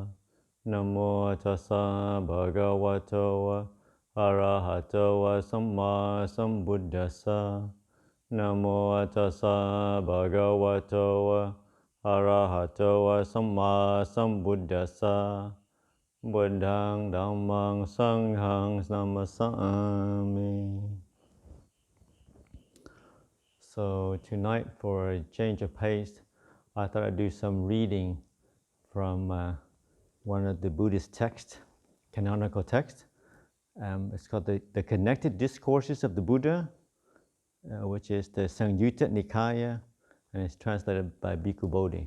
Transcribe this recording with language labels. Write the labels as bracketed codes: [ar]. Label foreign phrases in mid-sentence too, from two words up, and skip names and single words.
[pi] Namo tassa bhagavato arahato samma sambuddhassa. Namo tassa bhagavato arahato samma sambuddhassa. Buddhaṃ Dhammāṃ Saṅghāṃ namasami. [en] So tonight, for a change of pace, I thought I'd do some reading from one of the Buddhist texts, canonical text. It's called the Connected Discourses of the Buddha, which is the Saṃyutta Nikāya, and it's translated by Bhikkhu Bodhi.